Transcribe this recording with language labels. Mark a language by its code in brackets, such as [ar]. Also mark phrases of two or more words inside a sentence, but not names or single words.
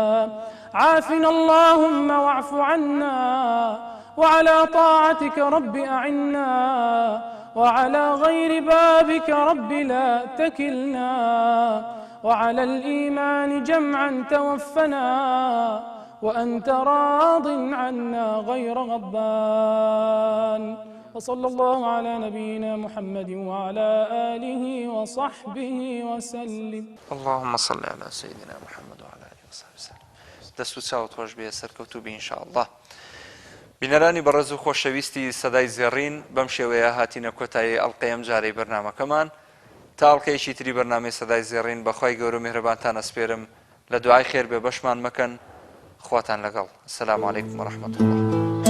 [ar] عافنا اللهم واعف عنا وعلى طاعتك رب أعنا وعلى غير بابك رب لا تكلنا وعلى الإيمان جمعا توفنا وأنت راض عنا غير غضبان. وصلى الله على نبينا محمد وعلى آله وصحبه وسلم. اللهم صل على سيدنا محمد وعلى آله وصحبه وسلم. [ckb] دەست و چاوت خۆش بێ سەرکەوتوبی ئینشاءالله. بینەرانی بەڕێز و خۆشەویستی سەدای زێڕین بەم شێوەیە هاتینە کۆتایی ئەڵقەیەم جارەی بەرنامەکەمان تا ئەڵقەیەکی تری بەرنامەی سەدای زێڕین بەخوای گەورە میهرەبانتان ئەسپێرم لە دوعای خێر بێ بەشمان مەکەن خواتان لەگەڵ. [ar] السلام علیکم ورحمة الله.